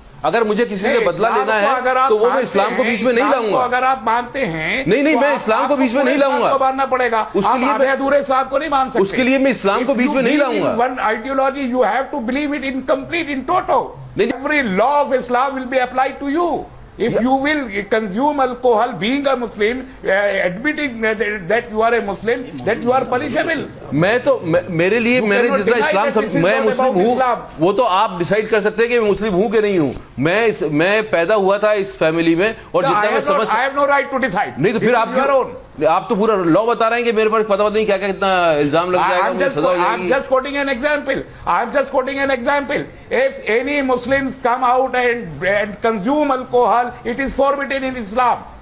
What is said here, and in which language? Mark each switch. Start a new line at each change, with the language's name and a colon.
Urdu: اگر مجھے کسی سے بدلہ لینا ہے تو وہ میں اسلام کو بیچ میں نہیں لاؤں گا. اگر آپ مانتے ہیں نہیں, میں اسلام کو بیچ میں نہیں لاؤں گا, ماننا پڑے گا. اس کے لیے ادھورے اسلام کو نہیں مان سکتے. اس کے لیے میں اسلام کو بیچ میں نہیں لاؤں گا.
English: One ideology you have to believe it in complete, in total. Every law of Islam will be applied to you. If you will consume alcohol, being a Muslim, admitting that you are a Muslim, that you are punishable.
Urdu: میرے لیے میں نے جتنا اسلام میں مسلم ہوں وہ تو آپ ڈیسائیڈ کر سکتے ہیں کہ میں مسلم ہوں کہ نہیں ہوں. میں پیدا ہوا تھا اس فیملی میں اور جتنا میں سمجھ
English: I have no right to decide.
Urdu: نہیں تو پھر آپ تو پورا لا بتا رہے ہیں کہ میرے پاس پتہ نہیں کیا کیا کتنا الزام لگ جائے گا, مجھے سزا ہو جائے گی.
English: I'm just quoting an example. I'm just quoting an example. If any Muslims come out and consume alcohol, it is forbidden in Islam.